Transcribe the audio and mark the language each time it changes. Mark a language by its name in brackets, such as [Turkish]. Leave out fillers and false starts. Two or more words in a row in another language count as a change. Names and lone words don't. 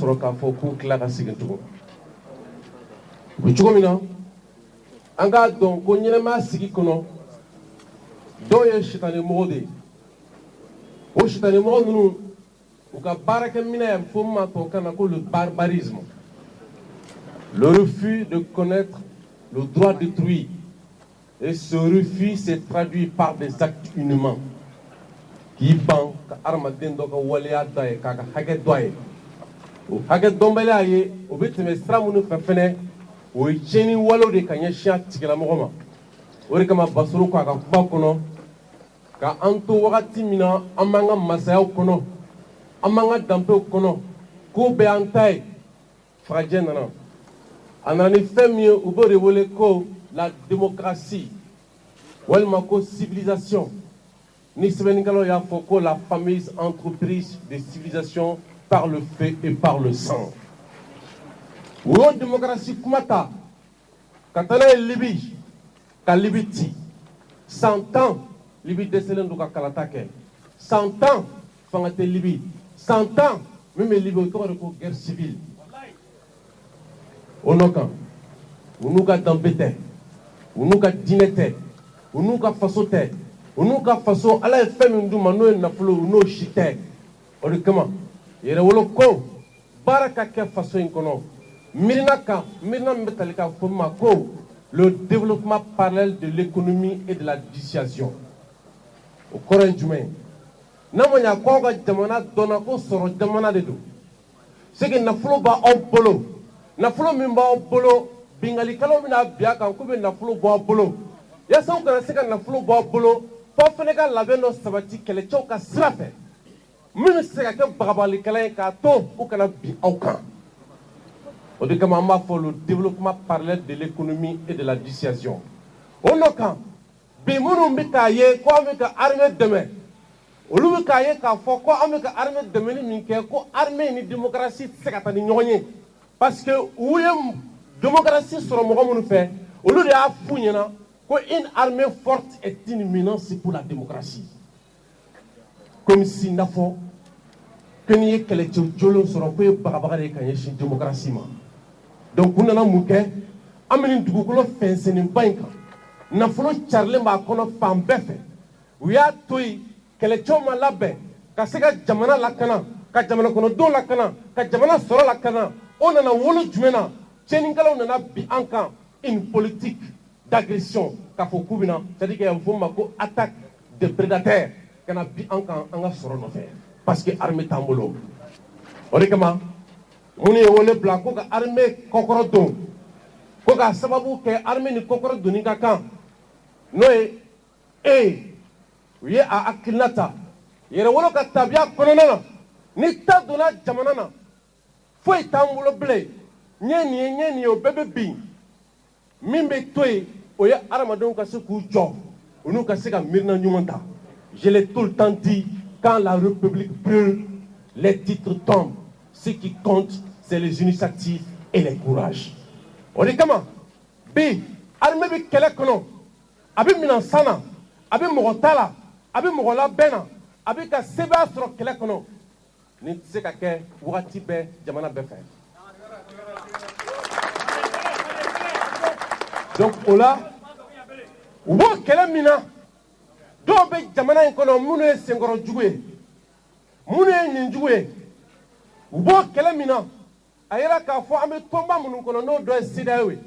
[Bambara] sɔrɔ k'a fɔ k'u tila ka segin tugun u bɛ cogo min na an k'a dɔn ko ɲɛnɛmaya sigi kɔnɔ dɔw ye sitanɛmɔgɔ de ye o sitanɛmɔgɔ ninnu u ka baarakɛminɛ ye fo min ma tubabukan na ko [French] le barbarisme le refus de connaître le droit d'autrui et ce refus s'est traduit par des actes inhumains [Bambara] k'i ban ka adamaden dɔ ka waleya dɔ ye k'a ka hakɛ dɔ ye o hakɛ dɔnbaliya ye o bɛ tɛmɛ sira minnu fɛ fɛnɛ o ye tiɲɛni walew de ka ɲɛsin a tigilamɔgɔ ma o de kama basoro ko a ka kuma kɔnɔ ka an to wagati min na an b'an ka masayaw kɔnɔ an b'an ka danpew kɔnɔ k'o bɛɛ an ta ye farajɛ nana a nana ni fɛn min ye u b'o de wele ko [French] la démocratie [Bambara] walima ko civilisation ni sɛbɛnnikɛlaw y'a fɔ ko [French] la fameuse entreprise de civilisation par le feu et par le sang [Bambara] u y'o démocratie kuma ta ka taa n'a ye libi ka libi ci 100 ans libi dɛsɛlen don ka kalata kɛ 100 ans fanga tɛ libi 100 ans min bɛ libi o tɔgɔ de ko [French] guerre civile [Bambara] o nɔ kan u n'u ka danbe tɛ u n'u ka diinɛ tɛ u n'u ka faso tɛ u n'u ka faso ala ye fɛn min d'u ma n'o ye nafolo u n'o si tɛ o de kama yɛrɛwolo ko baara ka kɛ faso in kɔnɔ mirina kan mirina min bɛ tali ka fɔ ma ko [French] le développement parallèle de l'économie et de la dissuasion [Bambara] o kɔrɔ ye jumɛn ye n'a ma ɲɛ k'aw ka jamana dɔnna ko sɔrɔ jamana de don [French] c'est que [Bambara] nafolo b'aw bolo nafolo min b'aw bolo bingalikɛlaw bɛna bin a kan k'u bɛ nafolo bɔ aw bolo yaasa u kana se ka nafolo bɔ aw bolo f'aw fana ka labɛn dɔ sabati kɛlɛcɛw ka sira fɛ min bɛ se ka kɛ bagabalikɛla ye k'a to u kana bin aw kan o de kama an b'a fɔ [French] le développement parallèle de l'économie et de la dissuasion [Bambara] o nɔ kan bi minnu bɛ k'a ye ko an bɛ ka armée dɛmɛ olu bɛ k'a ye k'a fɔ ko an bɛ ka armée dɛmɛli min kɛ ko armée ni démocratie tɛ se ka taa ni ɲɔgɔn ye [French] parce que [Bambara] u ye démocratie sɔrɔ mɔgɔ minnu fɛ olu de y'a f'u ɲɛna ko [French] une armée forte est une menace pour la démocratie comme si [Bambara] n'a fɔ ko n'i ye kɛlɛcɛ jolen sɔrɔ ko ye bagabaga de ye ka ɲɛsin démocratie ma donc u nana mun kɛ an bɛ nin dugukolo fɛnsɛnnenba in kan nafolo carilen b'a kɔnɔ fan bɛɛ fɛ u y'a to yen kɛlɛcɛw ma labɛn ka se ka jamana lakana ka jamana kɔnɔdenw lakana ka jamana sɔrɔ lakana o nana wolo jumɛn na tiɲɛnikɛlaw nana bin an kan [French] une politique d'agression [Bambara] k'a fɔ k'u bɛna [French] c'est à dire que [Bambara] a bɛ fɔ o ma ko [French] attaque de prédateurs [Bambara] ka na bin an kan an ka sɔrɔ nɔfɛ [French] parce que armée [Bambara] t'an bolo o de kama minnu ye wele bila ko ka armée kɔkɔrɔ don ko k'a sababu kɛ armée ni kɔkɔrɔ donni ka kan n'o ye u ye a hakilina ta yɛrɛwolo ka tabiya kɔnɔna na ni ta donna jamana na foyi t'an bolo bilen n ye nin ye o bɛɛ bɛ bin min bɛ to yen o ye adamadenw ka se k'u jɔ u n'u ka se ka miirina ɲuman ta [French] je l'ai tout le temps dit quand la république brûle les titres tombent ce qui compte c'est les initiatives et les courages [Bambara] o de kama bi armée bɛ kɛlɛ kɔnɔ a bɛ minɛn san na a bɛ mɔgɔ ta la a bɛ mɔgɔ labɛn na a bɛ ka sebaya sɔrɔ kɛlɛ kɔnɔ nin tɛ se ka kɛ wagati bɛɛ jamana bɛɛ fɛ donc o la u b'o kɛlɛ min na dɔw bɛ jamana in kɔnɔ minnu ye senkɔrɔjugu ye minnu ye ɲinjugu ye u b'o kɛlɛ min na a yɛrɛ k'a fɔ an bɛ tɔnba minnu kɔnɔ n'o dɔ ye CEDEAO ye